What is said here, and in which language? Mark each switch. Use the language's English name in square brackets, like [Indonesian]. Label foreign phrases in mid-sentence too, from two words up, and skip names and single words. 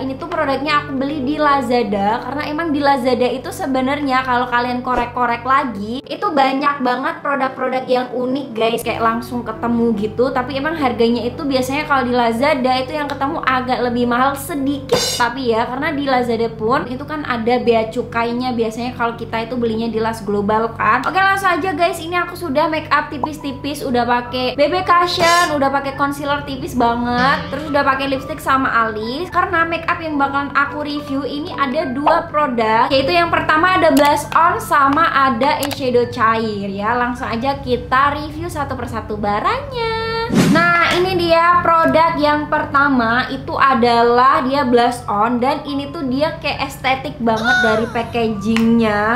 [Indonesian] Ini tuh produknya aku beli di Lazada. Karena emang di Lazada itu sebenarnya kalau kalian korek-korek lagi, itu banyak banget produk-produk yang unik guys, kayak langsung ketemu gitu. Tapi emang harganya itu biasanya kalau di Lazada itu yang ketemu agak lebih mahal sedikit. Tapi ya, karena di Lazada pun itu kan ada bea cukainya biasanya kalau kita itu belinya di Las Global kan. Oke, langsung aja guys, ini aku sudah [English] make up [Indonesian] tipis-tipis, udah pakai BB Cushion, udah pakai concealer tipis banget, terus udah pakai lipstick sama alis. Karena [English] make up [Indonesian] yang bakalan aku review ini ada 2 produk, yaitu yang pertama ada [English] blush on [Indonesian] sama ada eyeshadow cair ya. Langsung aja kita review satu persatu barangnya. Nah, ini dia produk yang pertama, itu adalah dia [English] blush on, [Indonesian] dan ini tuh dia kayak estetik banget dari packagingnya.